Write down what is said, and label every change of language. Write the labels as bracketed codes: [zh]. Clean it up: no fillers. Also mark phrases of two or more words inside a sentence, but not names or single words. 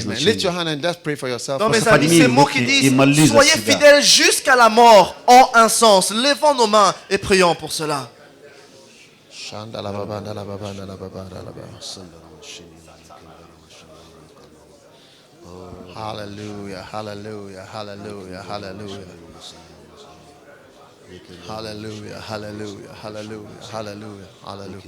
[en] Amen. Lift your [ru] значение. [en] hand and just pray for yourself. [fr] Non, mes [ru] Просто [fr] amis, [ru] подними [fr] ces mots [ru] руки [fr] qui [ru] и [fr] disent [ru] молись за [fr] soyez [ru] себя. [fr] fidèles jusqu'à la mort ont un sens. Levons nos mains et prions pour cela. Hallelujah, hallelujah, hallelujah, hallelujah. Hallelujah, hallelujah, hallelujah, hallelujah, hallelujah.